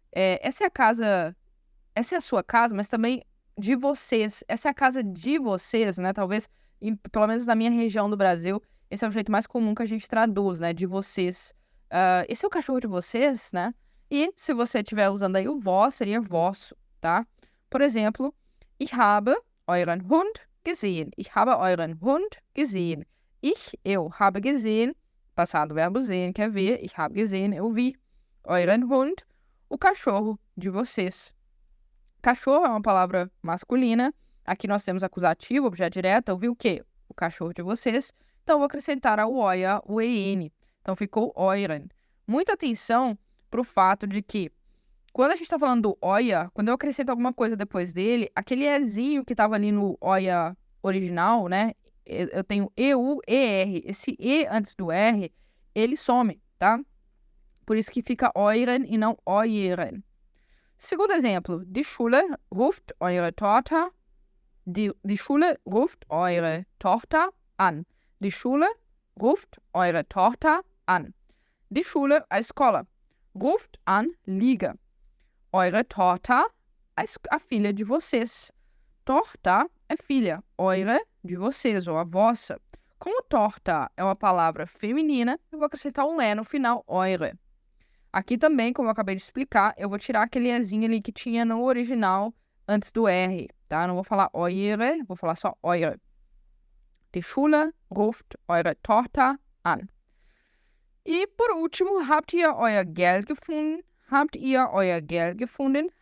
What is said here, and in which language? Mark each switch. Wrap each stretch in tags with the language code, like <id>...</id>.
<pt>essa é a sua casa, mas também de vocês. Essa é a casa de vocês, né? Talvez, pelo menos na minha região do Brasil, esse é o jeito mais comum que a gente traduz, né? De vocês. Esse é o cachorro de vocês, né? E se você estiver usando aí o vós, seria vosso, tá? Por exemplo,</pt> <de>ich habe euren Hund gesehen. Ich habe euren Hund gesehen.</de> <pt>Eu habe gesehen, passado verbo sehen, que é ver. Ich habe gesehen, eu vi. Euren Hund, o cachorro de vocês. Cachorro é uma palavra masculina. Aqui nós temos acusativo, objeto direto. Eu vi o quê? O cachorro de vocês. Então, eu vou acrescentar ao euer, o en. Então, ficou euren. Muita atenção para o fato de que, quando a gente está falando do euer, quando eu acrescento alguma coisa depois dele, aquele ezinho que estava ali no euer original, né? Eu tenho eu, er. Esse e antes do r, ele some, tá? Por isso que fica euren e não euren. Segundo exemplo,</pt> <de>die Schule ruft eure Tochter. Die Schule ruft eure Tochter an. Die Schule ruft eure Tochter an.</de> <pt>Die Schule, a escola. Ruft an, liga. Eure Tochter, a filha de vocês. Tochter é filha. Eure, de vocês, ou a vossa. Como Tochter é uma palavra feminina, eu vou acrescentar um E no final, eure. Aqui também, como eu acabei de explicar, eu vou tirar aquele ezinho ali que tinha no original antes do R, tá? Não vou falar eure, vou falar só eure.</pt> <de>Die Schule ruft eure Tochter an.</de> <pt>E por último,</pt> <de>habt ihr euer Geld gefunden? Habt ihr euer Geld gefunden?</de>